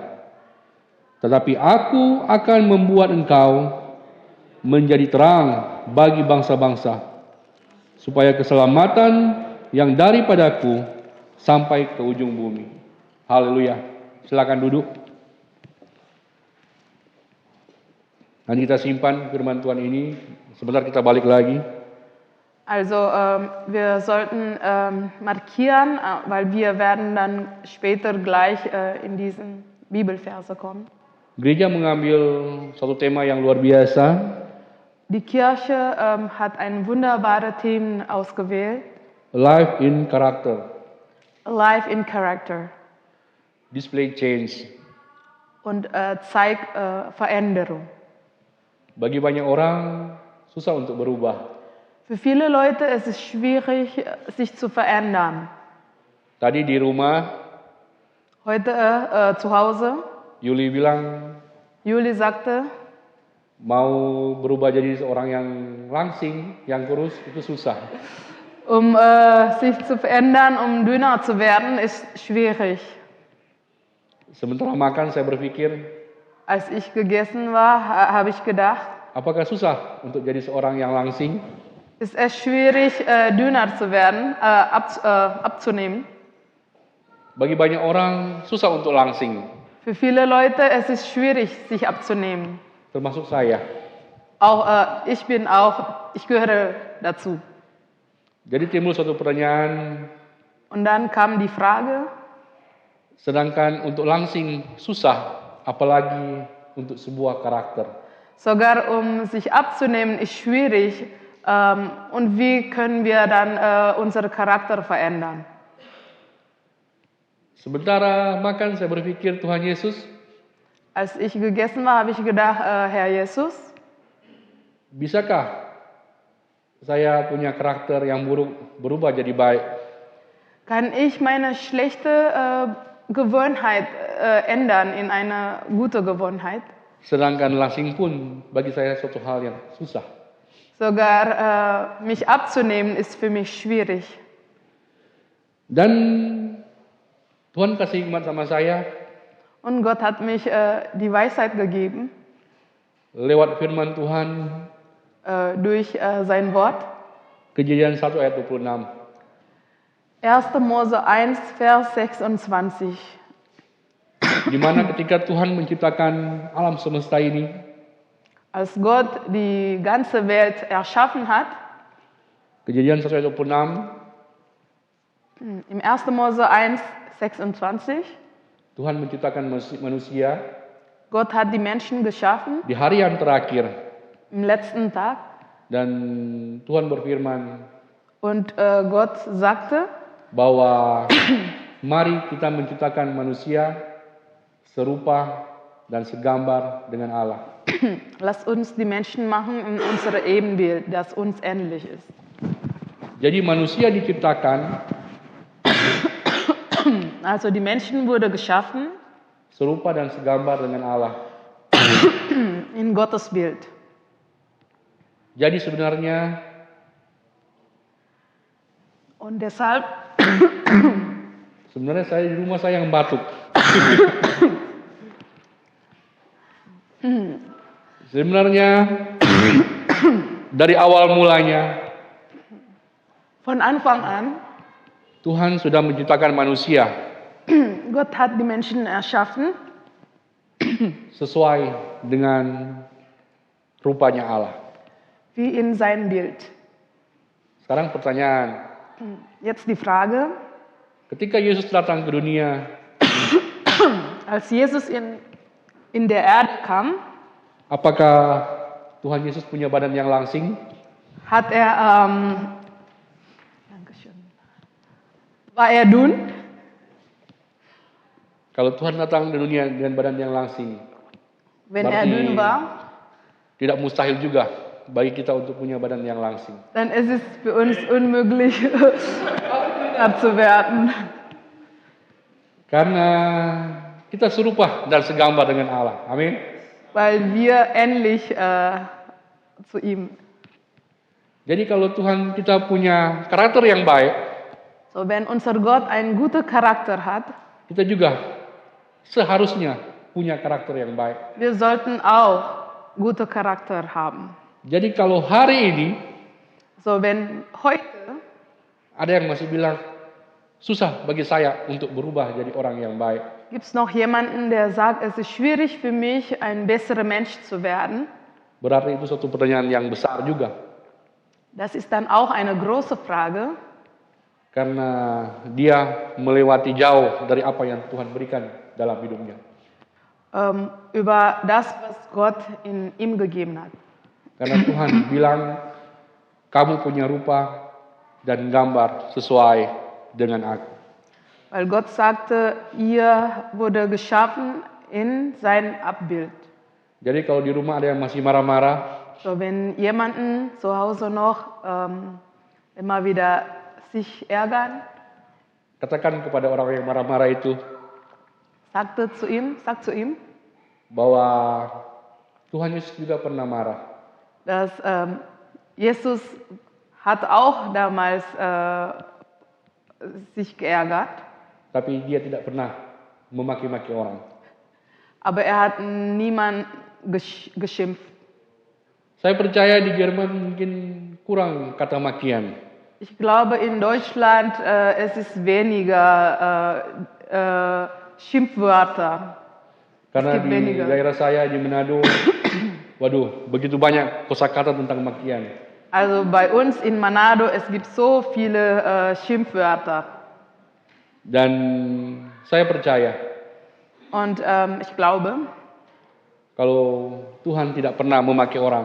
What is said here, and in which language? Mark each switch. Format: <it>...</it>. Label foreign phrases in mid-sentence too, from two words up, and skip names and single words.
<id>Tetapi aku akan membuat engkau menjadi terang bagi bangsa-bangsa, supaya keselamatan yang daripadaku sampai ke ujung bumi. Haleluya. Silakan duduk. Nanti kita simpan firman Tuhan ini. Sebentar kita balik lagi.</id> <de>Also wir sollten markieren, weil wir werden dann später gleich in diesen Bibelverse kommen.</de> <id>Gereja mengambil satu tema yang luar biasa.</id> <de>Die Kirche hat ein wunderbare Themen ausgewählt.</de> <en>Life in Character. Life in Character. Display Change.</en> <de>Und zeigt Veränderung.</de> <id>Bagi banyak orang susah untuk berubah.</id> <de>Für viele Leute ist es schwierig, sich zu verändern.</de> <id>Tadi di rumah,</id> <de>Heute zu Hause,</de> <id>Yuli bilang</id> <de>Juli sagte,</de> <id>mau berubah jadi seorang yang langsing, yang kurus, itu susah.</id> <de>sich zu verändern, dünner zu werden, ist schwierig.</de> <id>Sementara makan saya berpikir,</id> <de>Als ich gegessen war, habe ich gedacht,</de> <id>apakah susah untuk jadi seorang yang langsing?</id> <de>ist es schwierig, dünner zu werden, abzunehmen.</de> <id>Bagi banyak orang susah untuk langsing,</id> <de>Für viele Leute ist es schwierig, sich abzunehmen.</de> <id>termasuk saya.</id> <de>Auch ich gehöre dazu.</de> <id>Jadi timbul suatu pertanyaan,</id> <de>Und dann kam die Frage,</de> <id>sedangkan untuk langsing susah, apalagi untuk sebuah karakter.</id> <de>sogar sich abzunehmen, ist schwierig. Und wie können wir dann unseren Charakter verändern?</de> <id>Sementara makan saya berpikir Tuhan Yesus,</id> <de>Als ich gegessen war, habe ich gedacht, Herr Jesus,</de> <id>bisakah saya punya karakter yang buruk berubah jadi baik?</id> <de>Kann ich meine schlechte Gewohnheit ändern in eine gute Gewohnheit?</de> <id>Sedangkan langsing pun bagi saya suatu hal yang susah.</id> <de>Sogar mich abzunehmen ist für mich schwierig.</de> <id>Dan Tuhan kasih hikmat sama saya</id> <de>Und Gott hat mich die Weisheit gegeben</de> <id>lewat firman Tuhan,</id> <de>durch sein Wort.</de> <id>Kejadian 1 ayat 26.</id> <de>1. Mose 1, Vers 26.</de> <id>Di mana ketika Tuhan menciptakan alam semesta ini,</id> <de>Als Gott die ganze Welt erschaffen hat,</de> <id>Kejadian 1 ayat 26,</id> <de>im 1. Mose 1, 26,</de> <id>Tuhan menciptakan manusia</id> <de>Gott hat die Menschen geschaffen</de> <id>di hari yang terakhir.</id> <de>im letzten Tag</de> <id>Dan Tuhan berfirman</id> <de>und Gott sagte,</de> <id>bahwa mari kita menciptakan manusia serupa dan segambar dengan Allah.</id> <de>lass uns die Menschen machen in unser Ebenbild, das uns ähnlich ist.</de> <id>Jadi manusia diciptakan</id> <de>Also die Menschen wurde geschaffen</de> <id>serupa dan segambar dengan Allah.</id> <de>in Gottes Bild.</de> <id>Jadi sebenarnya</id> <de>Und deshalb</de> <id>saya di rumah saya yang batuk. Sebenarnya dari awal mulanya</id> <de>von Anfang an,</de> <id>Tuhan sudah menciptakan manusia</id> <de>Gott hat die Menschen erschaffen</de> <id>sesuai dengan rupanya Allah.</id> <de>wie in sein Bild.</de> <id>Sekarang pertanyaan,</id> <de>Jetzt die Frage,</de> <id>ketika Yesus datang ke dunia,</id> <de>als Jesus in der Erde kam,</de> <id>apakah Tuhan Yesus punya badan yang langsing?</id> <de>hat er, Dankeschön. War er dünn?</de> <id>Kalau Tuhan datang ke dunia dengan badan yang langsing,</id> <de>Wenn er</de> <id>Berarti-</id> <de>dünn war,</de> <id>tidak mustahil juga bagi kita untuk punya badan yang langsing.</id> <de>dann ist es für uns unmöglich, dünner zu werden.</de> <id>Karena kita serupa dan segambar dengan Allah. Amin.</id> <de>Weil wir ähnlich zu ihm.</de> <id>Jadi kalau Tuhan kita punya karakter yang baik,</id> <de>So, wenn unser Gott einen guten Charakter hat,</de> <id>kita juga seharusnya punya karakter yang baik.</id> <de>wir sollten auch guten Charakter haben.</de> <id>Jadi kalau hari ini</id> <de>So, wenn heute</de> <id>ada yang masih bilang susah bagi saya untuk berubah jadi orang yang baik,</id> <de>gibt es noch jemanden, der sagt, es ist schwierig für mich, ein besserer Mensch zu werden,</de> <id>berarti itu suatu pertanyaan yang besar juga.</id> <de>das ist dann auch eine große Frage,</de> <id>Karena dia melewati jauh dari apa yang Tuhan berikan dalam hidupnya.</id> <de>über das, was Gott in ihm gegeben hat.</de> <id>Karena Tuhan bilang, kamu punya rupa dan gambar sesuai dengan aku.</id> <de>Weil Gott sagte, ihr wurde geschaffen in sein Abbild.</de> <id>Jadi kalau di rumah ada yang masih marah-marah,</id> <de>So, wenn jemanden zu Hause noch immer wieder sich ärgern,</de> <id>katakan kepada orang yang marah-marah itu</id> <de>sagt zu ihm,</de> <id>bahwa Tuhan Yesus juga pernah marah.</id> <de>dass Jesus hat auch damals sich geärgert,</de> <id>Tapi dia tidak pernah memaki-maki orang.</id> <de>aber er hat niemand geschimpft.</de> <id>Saya percaya di Jerman mungkin kurang kata makian.</id> <de>Ich glaube, in Deutschland es ist weniger Schimpfwörter.</de> <id>Karena</id> <de>gibt</de> <id>di</id> <de>weniger.</de> <id>daerah saya di Manado, waduh, begitu banyak kosakata tentang makian.</id> <de>Also bei uns in Manado, es gibt so viele Schimpfwörter.</de> <id>Dan saya percaya</id> <de>Und ich glaube,</de> <id>kalau Tuhan tidak pernah memaki orang,</id>